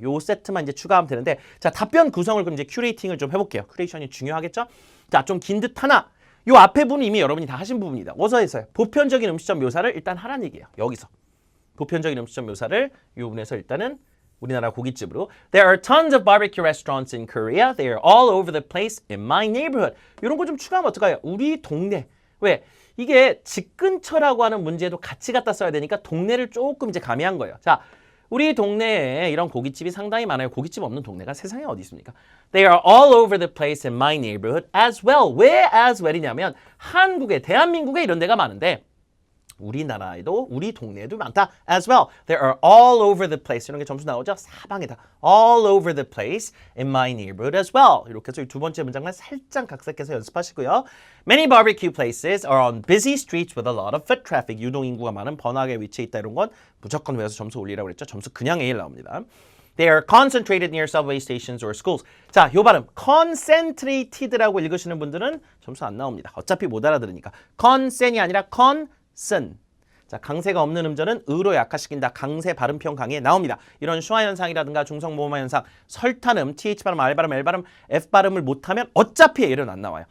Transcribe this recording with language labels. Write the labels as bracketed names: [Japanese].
[Korean] 요 세트만 이제 추가하면 되는데 자, 답변 구성을 그럼 이제 큐레이팅을 좀 해볼게요. 큐레이션이 중요하겠죠? 자, 좀 긴 듯 하나. 요 앞에 부분은 이미 여러분이 다 하신 부분이다. 어서 해서요. 보편적인 음식점 묘사를 일단 하라는 얘기예요. 여기서. 보편적인 음식점 묘사를 이 부분에서 일단은 우리나라 고깃집으로 [English] There are tons of barbecue restaurants in Korea. They are all over the place in my neighborhood. [Korean] 이런 거 좀 추가하면 어떡해요? 우리 동네. 왜? 이게 집 근처라고 하는 문제도 같이 갖다 써야 되니까 동네를 조금 이제 가미한 거예요. 자, 우리 동네에 이런 고깃집이 상당히 많아요. 고깃집 없는 동네가 세상에 어디 있습니까? [English] They are all over the place in my neighborhood as well. [Korean] 왜 [English] as well [Korean] 이냐면 한국에, 대한민국에 이런 데가 많은데 우리나라에도 우리 동네에도 많다. [English] As well. There are all over the place. [Korean] 이런 게 점수 나오죠? 사방에다. [English] All over the place in my neighborhood as well. [Korean] 이렇게 해서 이 두 번째 문장만 살짝 각색해서 연습하시고요. [English] Many barbecue places are on busy streets with a lot of foot traffic. [Korean] 유동인구가 많은 번화하게 위치해 있다. 이런 건 무조건 외워서 점수 올리라고 그랬죠. 점수 그냥 A를 나옵니다. [English] They are concentrated near subway stations or schools. [Korean] 자, 요 발음 concentrated라고 읽으시는 분들은 점수 안 나옵니다. 어차피 못 알아들으니까. concent이 아니라 쓴. 자, 강세가 없는 음절은 으로 약화시킨다. 강세 발음평 강의에 나옵니다. 이런 슈화 현상이라든가 중성모음화 현상, 설탄음, th 발음, r 발음, l 발음, f 발음을 못하면 어차피 A는 안 나와요.